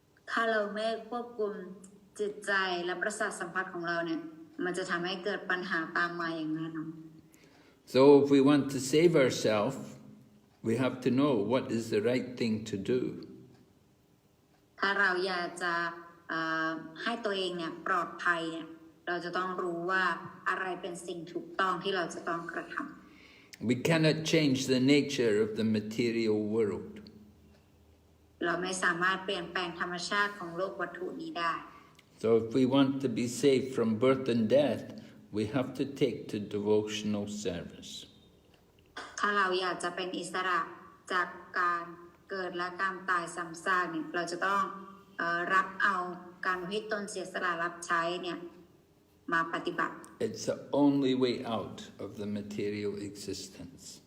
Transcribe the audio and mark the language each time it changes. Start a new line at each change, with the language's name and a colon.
Thai: ถ้าเราไม่ควบคุมจิตใจและประสาทสัมผัสของเราเนี่ยมันจะทำให้เกิดปัญหาตามมาอย่างแน่นอน
English: So if we want to save ourselves, we have to know what is the right thing to do.
Thai: ถ้าเราอยากจะให้ตัวเองเนี่ยปลอดภัยเนี่ยเราจะต้องรู้ว่าอะไรเป็นสิ่งถูกต้องที่เราจะต้องกระทำ
English: We cannot change the nature of the material world.
Thai: เราไม่สามารถเปลี่ยนแปลงธรรมชาติของโลกวัตถุนี้ได้
English: So if we want to be safe from birth and death, we have to take to devotional service.
Thai: ถ้าเราอยากจะเป็นอิสระจากการเกิดและการตายซ้ำซากเนี่ยเราจะต้องรับเอาการอุทิศตนเสียสละรับใช้เนี่ยมาปฏิบัติ
English: It's the only way out of the material existence.